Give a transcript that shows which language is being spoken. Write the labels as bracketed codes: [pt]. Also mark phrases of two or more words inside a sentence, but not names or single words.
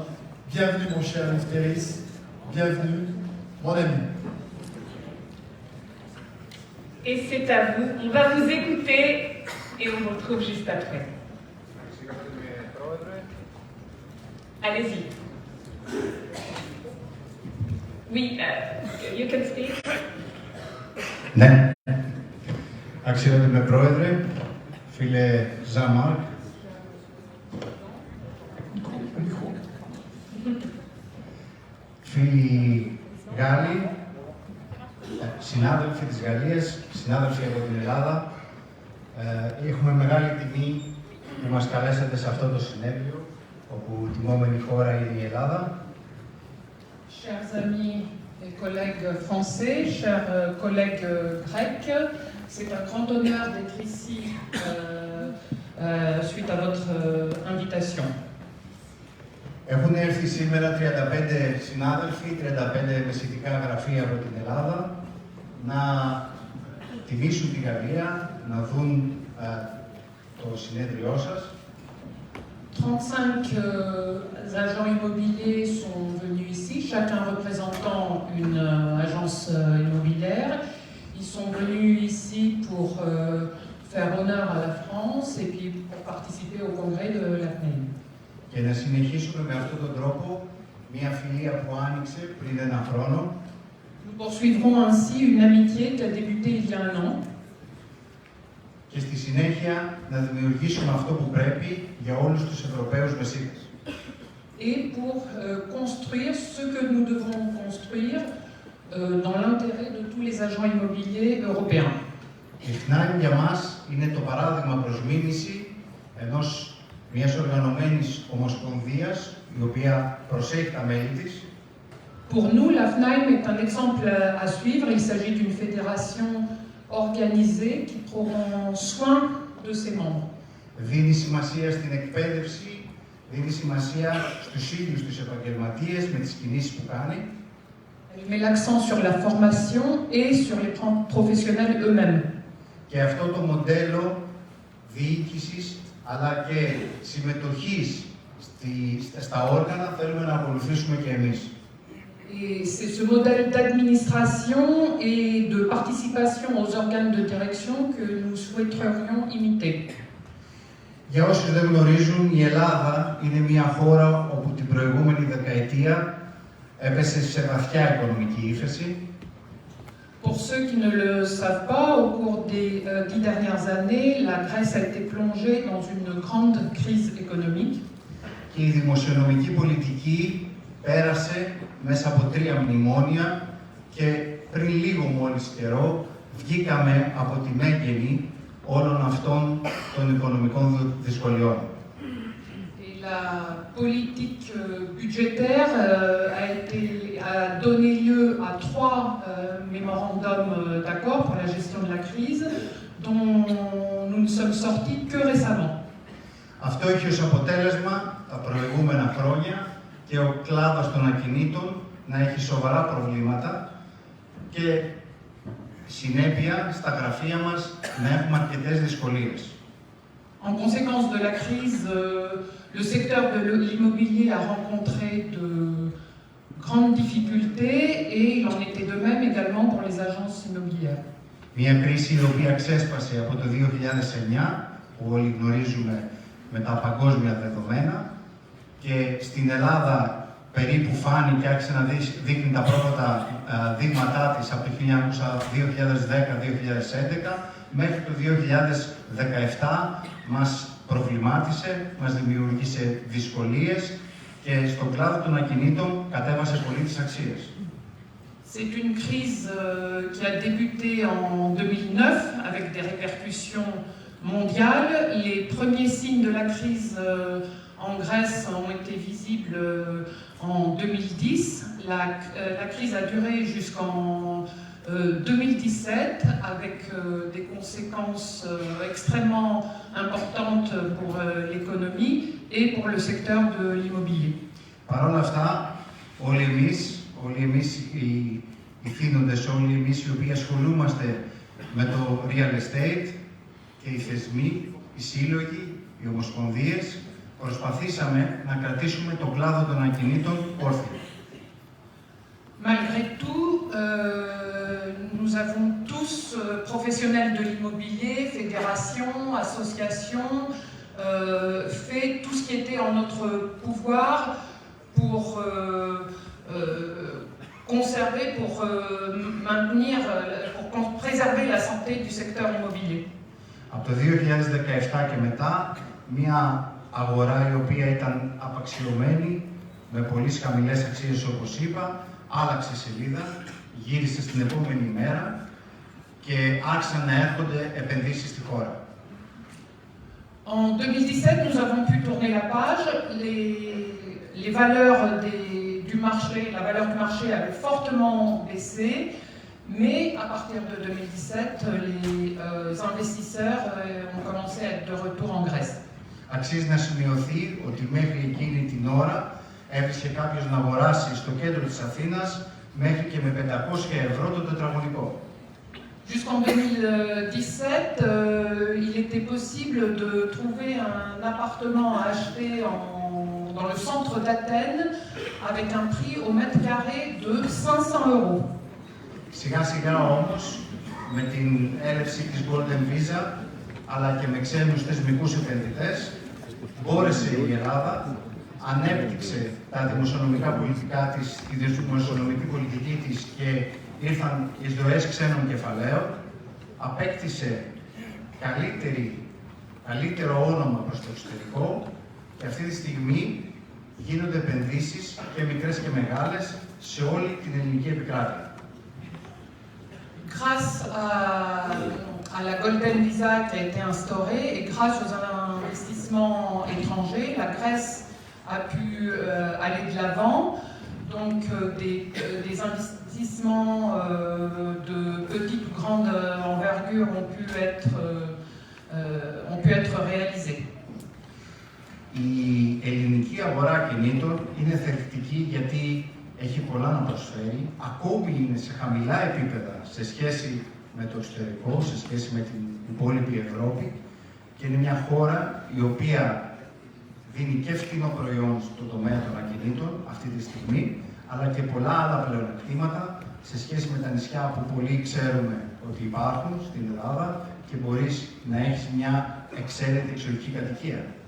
[fr] Bienvenue mon cher Yves Terris, bienvenue mon ami. Et c'est à vous, on va vous écouter et on vous retrouve juste après. Allez-y. Oui, [en] you can speak. [el] Ναι. Αξιότιμε Πρόεδρε, φίλε Ζαμάρκ, φίλοι Γάλλοι, συνάδελφοι της Γαλλίας, συνάδελφοι από την Ελλάδα, έχουμε μεγάλη τιμή που μας καλέσατε σε αυτό το συνέδριο, όπου τιμόμενη χώρα είναι η Ελλάδα. [fr] Chers amis et collègues français, chers collègues grecs, c'est un grand honneur d'être ici suite à votre invitation. [el] Έχουν έρθει σήμερα 35 συνάδελφοι, 35 μεσητικά γραφεία από την Ελλάδα, να τιμήσουν τη Γαλλία, να δουν το συνέδριό σας. [fr] 35 agents immobiliers sont venus ici, chacun représentant une agence immobilière. Ils sont venus ici pour faire honneur à la France et puis pour participer au congrès de la CNEI. [el] Και να συνεχίσουμε με αυτόν τον τρόπο μια φιλία που άνοιξε πριν ένα χρόνο. [fr] Nous poursuivrons ainsi une amitié qui a débuté il y a un an. [el] Και στη συνέχεια να δημιουργήσουμε αυτό που πρέπει για όλους τους Ευρωπαίους μεσίτες. [fr] Et pour construire ce que nous devons construire dans l'intérêt de tous les agents immobiliers européens. [el] Η FNAIM για μας είναι το παράδειγμα προς μίμηση μιας οργανωμένης ομοσπονδίας, η οποία προσέχει τα μέλη της. [fr] Pour nous, la FNAIM est un exemple à suivre. Il s'agit d'une fédération organisée qui prend soin de ses membres. [el] Δίνει σημασία στην εκπαίδευση, δίνει σημασία στους ίδιους τους επαγγελματίες με τις κινήσεις που κάνει. [fr] Elle met l'accent sur la formation et sur les professionnels eux-mêmes. [el] Και αυτό το μοντέλο διοίκησης αλλά και συμμετοχής στα όργανα θέλουμε να ακολουθήσουμε και εμείς. [fr] Et c'est ce modèle d'administration et de participation aux organes de direction que nous souhaiterions imiter. [el] Για όσους δεν γνωρίζουν, η Ελλάδα είναι μια χώρα όπου την προηγούμενη δεκαετία έπεσε σε βαθιά οικονομική ύφεση. [fr] Pour ceux qui ne le savent pas, au cours des 10 dernières années, la Grèce a été plongée dans une grande crise économique. [el] Και η δημοσιονομική πολιτική πέρασε μέσα από 3 μνημόνια και πριν λίγο μόλις καιρό βγήκαμε από τη μέγενη όλων αυτών των οικονομικών δυσκολιών. [fr] La politique budgétaire a donné lieu à 3 mémorandums d'accord pour la gestion de la crise, dont nous ne sommes sortis que récemment. [el] Αυτό έχει ως αποτέλεσμα τα προηγούμενα χρόνια και ο κλάδος των ακινήτων να έχει σοβαρά προβλήματα και συνέπεια στα γραφεία μας να έχουμε αρκετές δυσκολίες. [fr] En conséquence de la crise, le secteur de l'immobilier a rencontré de grandes difficultés et il en était de même également pour les agences immobilières. [el] Μια κρίση η οποία ξέσπασε από το 2009, που όλοι γνωρίζουμε με τα παγκόσμια δεδομένα, και στην Ελλάδα περίπου φάνηκε και άρχισε να δείχνει τα πρώτα δείγματά της από το 2010-2011, μέχρι το 2017 μας προβλημάτισε, μας δημιούργησε δυσκολίες και στον κλάδο των ακινήτων κατέβασε πολύ τις αξίες. [fr] C'est une crise qui a débuté en 2009 avec des répercussions mondiales. Les premiers signes de la crise en Grèce ont été visibles en 2010. La crise a duré jusqu'en 2017 avec des conséquences extrêmement importantes pour l'économie et pour le secteur de l'immobilier. [el] Παρ' όλα αυτά, όλοι εμείς οι θύνοντες, όλοι εμείς οι οποίοι ασχολούμαστε με το [en] real estate [el] και οι θεσμοί, οι σύλλογοι, οι ομοσπονδίες, προσπαθήσαμε να κρατήσουμε τον κλάδο των ακινήτων όρθιο. [fr] Malgré tout, nous avons tous, professionnels de l'immobilier, fédérations, associations, fait tout ce qui était en notre pouvoir pour conserver, pour maintenir, pour préserver la santé du secteur immobilier. [el] Από το 2017 και μετά, μια αγορά η οποία ήταν απαξιωμένη, με πολύ χαμηλές αξίες όπως είπα, άλλαξε σελίδα, γύρισε στην επόμενη μέρα και άρχισαν να έρχονται επενδύσεις στη χώρα. [fr] En 2017, nous avons pu tourner la page. Les valeurs du marché, la valeur du marché avait fortement baissé, mais à partir de 2017, les investisseurs ont commencé à être de retour en Grèce. [el] Αξίζει να σημειωθεί ότι μέχρι εκείνη την ώρα έβρισκε κάποιος να αγοράσει στο κέντρο της Αθήνας μέχρι και με 500 ευρώ το τετραγωνικό. [fr] Jusqu'en 2017, il était possible de trouver un appartement à acheter dans le centre d'Athènes avec un prix au mètre carré de 500 euros. [el] Σιγά σιγά όμως, με την έλευση της Golden Visa, αλλά και με ξένους θεσμικούς επενδυτές, μπόρεσε η Ελλάδα, ανέπτυξε τα δημοσιονομικά πολιτικά της, τη δημοσιονομική πολιτική της και ήρθαν εισρωές ξένων κεφαλαίων, απέκτησε καλύτερο όνομα προς το εξωτερικό και αυτή τη στιγμή γίνονται επενδύσεις και μικρές και μεγάλες σε όλη την ελληνική επικράτεια. [fr] Grâce à la Golden Visa qui a été instaurée et grâce aux investissements étrangers, la Grèce a pu aller de l'avant. Donc des investissements de petite ou grande envergure ont pu être réalisés. [el] Η ελληνική αγορά κινήτων είναι θετική γιατί έχει πολλά να προσφέρει, ακόμη είναι σε χαμηλά επίπεδα σε σχέση με το εξωτερικό, σε σχέση με την υπόλοιπη Ευρώπη και είναι μια χώρα η οποία δίνει και φθηνό προϊόν στο τομέα των ακινήτων αυτή τη στιγμή, αλλά και πολλά άλλα πλεονεκτήματα σε σχέση με τα νησιά που πολλοί ξέρουμε ότι υπάρχουν στην Ελλάδα και μπορείς να έχεις μια εξαίρετη εξοχική κατοικία.